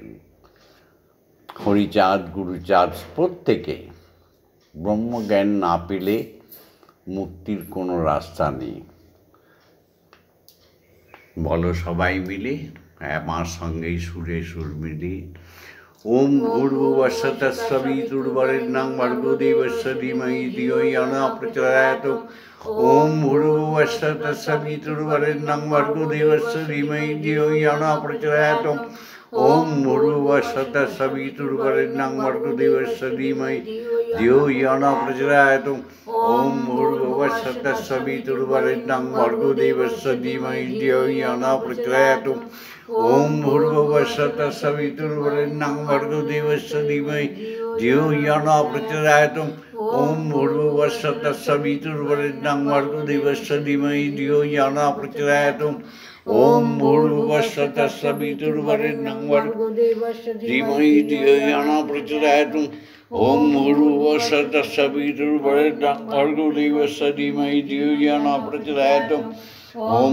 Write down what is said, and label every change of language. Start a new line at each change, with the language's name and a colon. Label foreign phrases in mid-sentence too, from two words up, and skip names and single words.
Bangla: হরিচাঁদ, গুরুচাঁদ প্রত্যেকে ব্রহ্মজ্ঞান না পেলে মুক্তির কোনো রাস্তা নেই। বলো সবাই মিলে আমার সঙ্গেই সুরে সুর মিলে।
Sanskrit: ওম ভূর্ভুবস্য তৎসবিতুর্বরেণ্যং ভর্গো দেবস্য ধীমহি ধিয়ো ইয়ো নঃ প্রচোদয়াৎ। ওম ভূর্ভুবস্য তৎসবিতুর্বরেণ্যং ভর্গো দেবস্য ধীমহি ধিয়ো ইয়ো নঃ প্রচোদয়াৎ। ওম ভূর্ভুবস্য তৎসবিতুর্বরেণ্যং ভর্গো দেবস্য ধীমহি ধিয়ো ইয়ো নঃ প্রচোদয়াৎ। ওম ভূর্ভুবস্য তৎসবিতুর্বরেণ্যং ভর্গো দেবস্য ধীমহি ধিয়ো ইয়ো নঃ প্রচোদয়াৎ। ওম ভূর্ভুবস্য তৎসবিতুর্বরেণ্যং ভর্গো দেবস্য ধীমহি ধিয়ো ইয়ো নঃ প্রচোদয়াৎ। ওম ভূর্ভুবস্য ভূর্ভুবস্য তস্য বিতুর্বরেণ্যং ভর্গো দেবস্য ধীমহি ধিয়ো यो न प्रचोदयात् ओम भूर्भुवस्सुः तस्य वितुर्वरेण्यं भर्गो देवस्य धीमहि धियो यो न प्रचोदयात् ओम भूर्भुवस्सुः तस्य वितुर्वरेण्यं भर्गो देवस्य धीमहि धियो यो न प्रचोदयात् ओम